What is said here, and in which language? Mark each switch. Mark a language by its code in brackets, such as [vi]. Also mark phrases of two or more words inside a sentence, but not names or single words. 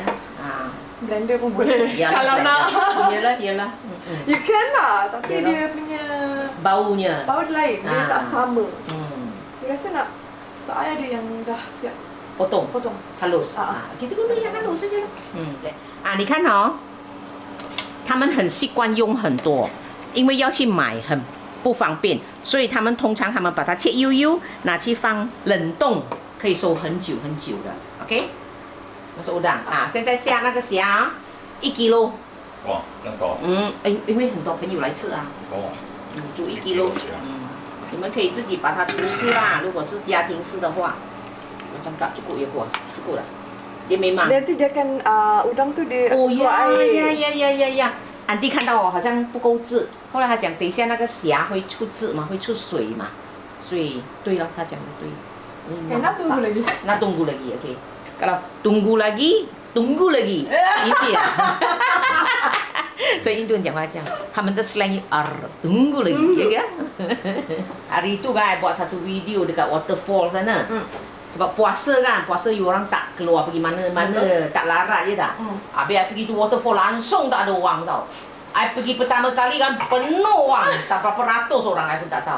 [ms] Blender pun boleh. Yalah, kalau blender. nak. Iyalah. [en] You can lah. Tapi [ms] Yalah. dia punya Baunya. bau dia lain. Dia tak sama. You rasa nak? So, I ada yang dah siap. Potong. Halus. Kita dulu yang halus saja. [zh] 你看哦，他们很习惯用很多，因为要去买很不方便，所以他们通常把它切幼幼，拿去放冷冻，可以收很久很久的。OK， [ms] masuk udang。 [zh] 现在下那个虾，1 kilo。哇，那高。因为很多朋友来吃啊。煮1 kilo。你们可以自己把它除湿啦。如果是家庭式的话， [ms] macam tak cukup ya kuah, cukup lah. Dia memang. Nanti dia akan udang tu dia keluar air. ya. [zh] Aunty 看到我好像不够汁，后来他讲等一下那个虾会出汁嘛，会出水嘛，所以对了，他讲的对。 [ms] Nak tunggu lagi. Nak tunggu lagi, okey. Kalau tunggu lagi, ini ya. [zh] 所以印度人讲话这样，他们的 slang [ms] tunggu lagi, ya kan? Hari itu kan I buat satu video dekat waterfall sana. Sebab puasa kan, puasa you orang tak keluar pergi mana-mana, tak larat je tak. Habis I pergi tu waterfall langsung tak ada orang tau. I pergi pertama kali kan penuh orang, tak berapa ratus orang I pun tak tahu.